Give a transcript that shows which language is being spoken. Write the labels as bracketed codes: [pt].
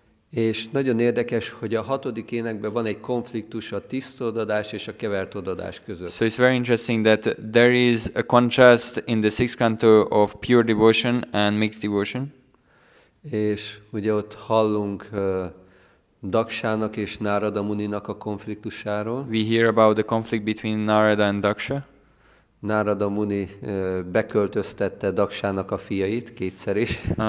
[hu] És nagyon érdekes, hogy a 6. énekben van egy konfliktus a tiszta odadás és a kevert odadás között. [en] So it's very interesting that there is a contrast in the 6th canto of pure devotion and mixed devotion. [hu] És ugye ott hallunk Daksának és Nárada Muninak a konfliktusáról. [en] We hear about the conflict between Narada and Daksha. [hu] Nárada Muni beköltöztette Daksának a fiait kétszer is.